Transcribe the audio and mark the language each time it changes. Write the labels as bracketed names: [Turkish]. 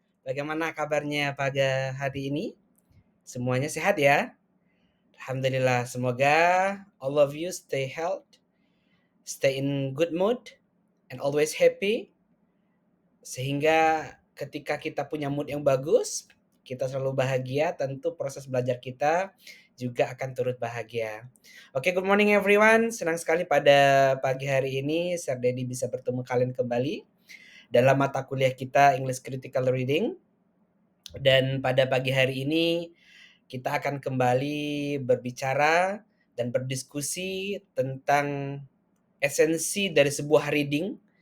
[Indonesian] Bagaimana kabarnya pada hari ini? Semuanya sehat ya? Alhamdulillah. Semoga [English] all of you stay healthy, stay in good mood, and always happy. [Indonesian] Sehingga ketika kita punya mood yang bagus, kita selalu bahagia, tentu proses belajar kita juga akan turut bahagia. [English] Oke, good morning everyone. [Indonesian] Senang sekali pada pagi hari ini Sir Dedi bisa bertemu kalian kembali dalam mata kuliah kita English Critical Reading. Dan pada pagi hari ini kita akan kembali berbicara dan berdiskusi tentang esensi dari sebuah reading.